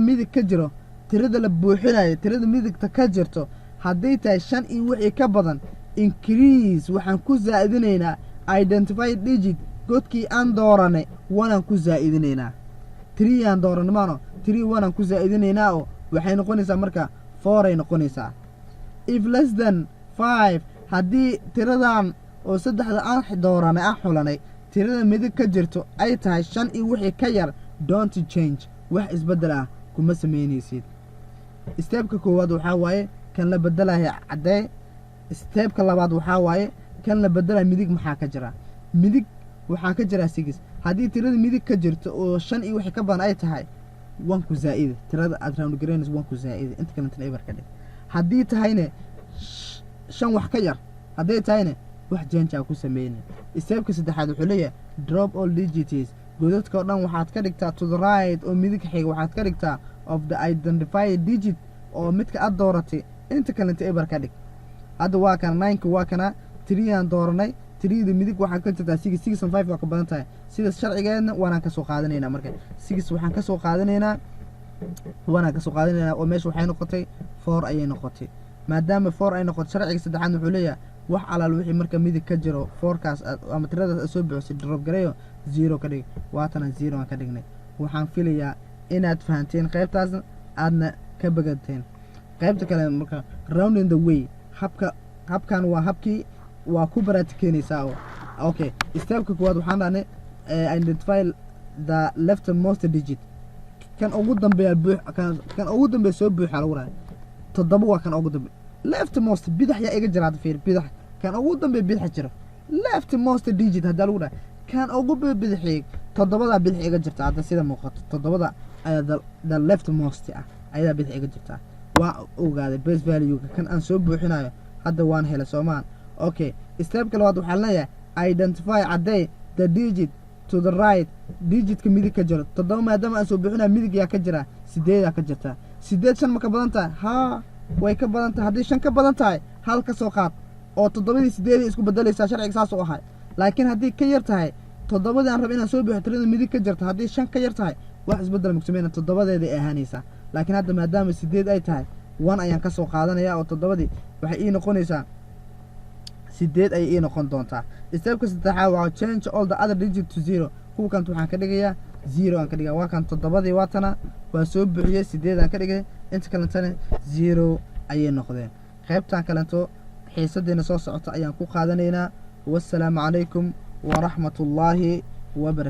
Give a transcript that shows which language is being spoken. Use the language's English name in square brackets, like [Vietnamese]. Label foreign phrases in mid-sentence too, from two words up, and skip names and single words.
[Somali] midig ka jiro tirada la buuxinayo tirada midigta ka jirto hadday tahay 5 iyo wixii ka badan increase waxaan ku zaa'idinaynaa [English] identify digit [Somali] godkii aan dooranay waan ku zaa'idinaynaa 3 aan dooranayno 3 waan ku zaa'idinaynaa oo waxay noqonaysaa marka 4 ay noqonaysaa [English] if less than 5 [Somali] haddii tiradan oo saddexda aan dooranay aan xulanay tirada midig ka jirto ay tahay 5 iyo wixii ka yar [English] don't change [Somali] wax isbedel ah kuma sameynaysid. Stepka koowaad waxaa waaye kan la bedelayo caddee. Stepka labaad waxaa waaye kan la bedelayo midig maxaa ka jira. Midig waxaa ka jira 6 haddii tirada midig ka jirto oo 5 iyo wixii ka badan ay tahay 1 ku zaa'id tirada aad round garaynayso 1 ku zaa'id inta kale tan eber ka dhig. haddii tahayna 5 wax ka yar haddii tahayna wax change ku sameeyay. Stepka saddexaad wuxuu leeyahay [English] drop all digits [Somali] godadka oo dhan waxaad ka dhigtaa [English] to the right [Somali] oo midig xiga waxaad ka dhigtaa [English] of the identified digit [Somali] oo midka aad dooratay inta kale tan eber ka dhig. hadda waa kan 9 waa kana 3 aan dooranay 3 midig waxaa ka jirtaa 6 6 5 waa ka badan tahay sida sharcigeedna waana ka soo qaadanaynaa. marka 6 waxaan ka soo qaadanaynaa oo meesha waxay noqotay 4 ayay noqotay. maadaama 4 ay noqoto sharciga saddexaad wuxuu leeyahay wax alaal wixii marka midig ka jiro 4 kaas ama tiradaas soo bixisay drop gareeyo 0 ka dhig. waatana 0 aan ka dhignay. waxaan filayaa inaad fahanteen qaybtaas aadna ka bagateen. qaybta kale marka [English] rounding the way [Somali] habkan waa habkii waa ku baraatikeynaysaa oo okay. Stepka koowaad waxaan dhahnay [English] identify the leftmost digit [Somali] kan ugu dambeeya kan ugu dambeeya soo buuxa lagu raay 7 waa kan ugu dambeeya leftmost bidix ya iga jiraad fiir bidix kan ugu dambeeya bidix jiro [English] leftmost digit [Somali] hadda lagu raay kan ugu bidix 7da bidix iga jirta hadda sida muuqato 7da ayaa [English] the leftmost [Somali] ayaa bidix iga jirta. waa ogaaday [English] base value [Somali] kan aan soo buuxinayo hadda waan helay Soomaan. okay. Stepka labaad waxaa leeyahay identify caddee [English] the digit to the right [Somali] digitka midig ka jiro 7 maadaama aan soo buuxinayo midig yaa ka jira 8 yaa ka jirta 8 5 ma ka badan tahay ha way ka badan tahay. haddii 5 ka badan tahay hal ka soo qaad oo 7 8 isku bedelaysaa sharciga saas u ahay. laakiin haddii ka yar tahay 7 aan rabo inaan soo buuxiyo tirada midig ka jirta haddii 5 ka yar tahay wax isbedel ma sameeyna 7deeda ay ahaanaysaa. laakiin hadda maadaama 8 ay tahay 1 ayaan ka soo qaadanayaa oo 7 waxay ii noqonaysaa 8 ay ii noqon doontaa. Stepka saddexaad waa [English] change all the other digits to 0 [Somali] kuwa kan waxaan ka dhigayaa 0 aan ka dhigaa. waa kan 7 waatana waa soo buuxiyay 8 aan ka dhigay inta kale tan 0 ayay noqdeen. qaybtan kaleeto xiisadeena soo socota ayaan ku qaadanaynaa. [Arabic] والسلام عليكم ورحمة الله وبركاته.